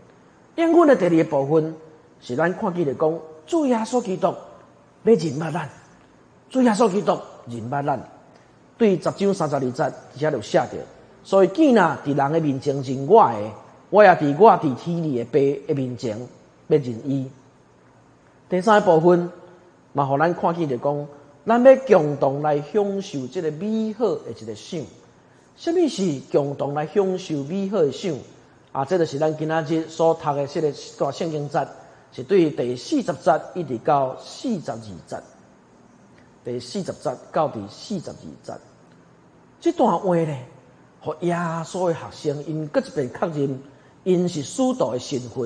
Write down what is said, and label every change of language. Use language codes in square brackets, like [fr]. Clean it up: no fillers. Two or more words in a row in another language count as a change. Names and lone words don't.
[nan] 应允的第二个部分是咱看见的讲，主耶稣基督要认捌咱，主耶稣基督认捌咱。对10章32节，底下就写着，所以见若伫人的面前认我的，我也伫天里的爸的面前要认伊。第三个部分嘛，互咱看见着讲，咱要共同来享受这个美好的一个赏。什么是共同来享受美好的赏？啊，这就是咱今仔日所读的这个段圣经节，是对第40节一直到42节。第40节到第42节，这段话呢，互耶稣的学生因搁一遍确认，因是使徒的身份。